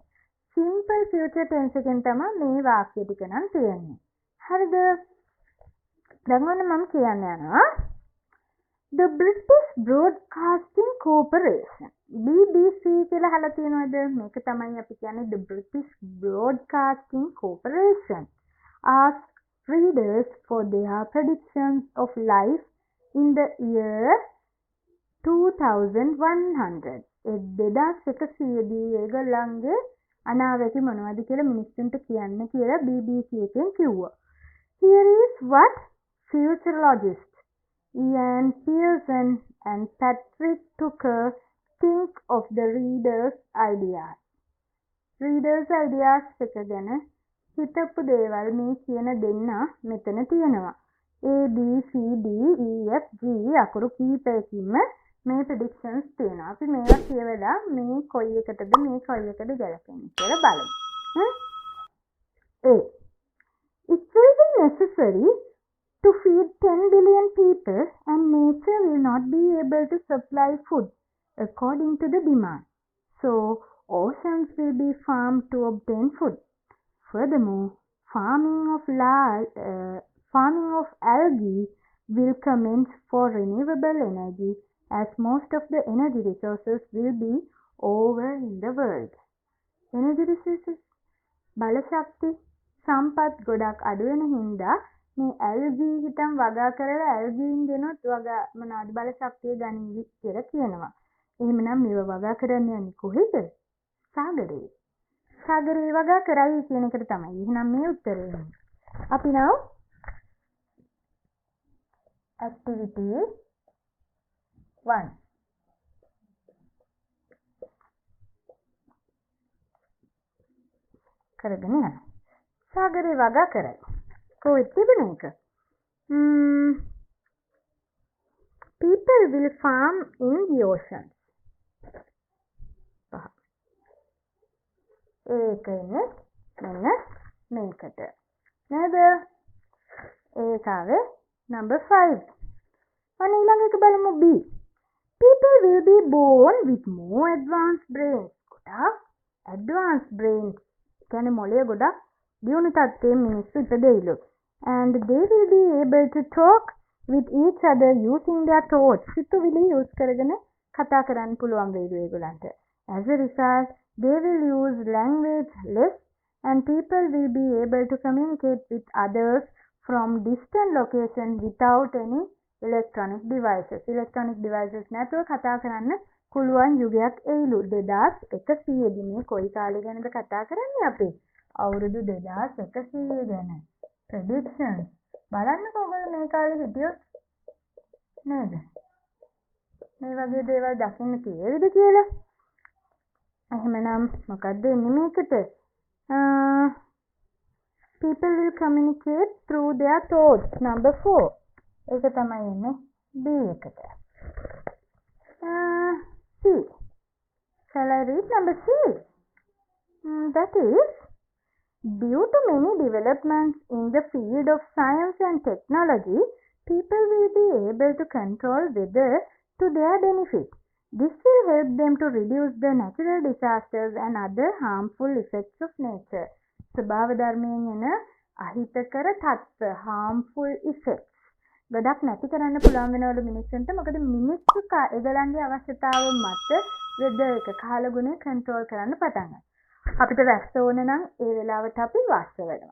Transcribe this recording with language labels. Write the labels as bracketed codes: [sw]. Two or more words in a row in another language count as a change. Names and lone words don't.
[en] simple future tense [si] එකෙන් තමයි මේ වාක්‍ය ටික නම් තියෙන්නේ. හරිද? දැන් ඔන්න මම කියන්න යනවා. The British Broadcasting Corporation BBC කියලා අහලා තියෙනවද? මේක තමයි අපි කියන්නේ [en] the British Broadcasting Corporation ask readers for their predictions of life in the year 2100. [si] 2100 දී ඒගොල්ලන්ගේ අනාවැකි මොනවද කියලා මිනිස්සුන්ට කියන්න කියලා BBC එකෙන් කිව්වා. [en] Here is what futurologists Ian Pearson and Patrick Tucker think of the readers' ideas. Readers' ideas [si] එක ගැන හිතපු දේවල් මේ කියන දෙන්න මෙතන තියෙනවා. A B C D E F G අකුරු කීපයකින්ම මේ predictions තියෙනවා. අපි මේවා කියවලා මේ කොයි එකටද මේ කොයි එකටද ගැලපෙන්නේ කියලා බලමු. [en] A. It will be necessary to feed 10 billion people and nature will not be able to supply food according to the demand. So, oceans will be farmed to obtain food. Furthermore, farming of algae will commence for renewable energy as most of the energy resources will be over in the world. Energy resources [si] බලශක්ති සම්පත් ගොඩක් අඩු වෙන හින්දා මේ ඇල්ගී හිටම් වගා කරලා ඇල්ගීන් දෙනොත් වගා මොනවාද බලශක්තිය ගනිවි කියලා කියනවා. එහෙමනම් මේව වගා කරන්න යන්නේ කොහෙද? සාගරේ. සාගරේ වගා කරයි කියන එකට තමයි. එහෙනම් මේ උත්තරේ එන්නේ. අපි [en] now activity 1 [si] කරගෙන යනවා. සාගරේ වගා කරයි. කොහෙද තිබුණ එක? [en] People will farm in the oceans. [si] ඒක ඉන්නේ මෙන්න මේකට. නේද? ඒකාවේ number 5. අන්න ඊළඟ එක බලමු B. [en] People will be born with more advanced brains. ගොඩාක් advanced brains. [si] කියන්නේ මොළය ගොඩක් දියුණු තත්ත්වයේ මිනිස්සු ඉපදෙයිලු. [en] And they will be able to talk with each other using their thoughts. [si] සිතුවිලි use කරගෙන කතා කරන්න පුළුවන් වේලු ඒගොල්ලන්ට. [en] As a result, they will use language less and people will be able to communicate with others from distant locations without any electronic devices. Electronic devices [si] නැතුව කතා කරන්න පුළුවන් යුගයක් එයිලු. 2100 දී මේ කොයි කාලේ ගැනද කතා කරන්නේ අපි? අවුරුදු 2100 ගැන. Predictions. බලන්නකෝ ඔයගොල්ලෝ මේ කාලේ හිටියොත් නේද? මේ වගේ දේවල් දකින්න තියෙයිද කියලා? එහෙමනම් මොකක්ද එන්නේ මේකට? [en] People will communicate through their thoughts. Number 4. [si] ඒක තමයි එන්නේ B එකට. [en] C. Shall I read number C? That is, due to many developments in the field of science and technology, people will be able to control weather to their benefit. This will help them to reduce the natural disasters and other harmful effects of nature. [si] ස්වභාව ධර්මයෙන් එන අහිතකර තත්ත්ව [en] harmful effects [si] ගොඩක් නැති කරන්න පුළුවන් වෙනවලු මිනිස්සුන්ට. මොකද මිනිස්සු ඒගොල්ලන්ගේ අවශ්‍යතාව මත weather එක කාලගුණය control කරන්න පටන් ගන්නවා. අපිට වැස්ස ඕන නම් ඒ වෙලාවට අපි වස්ස වෙනවා.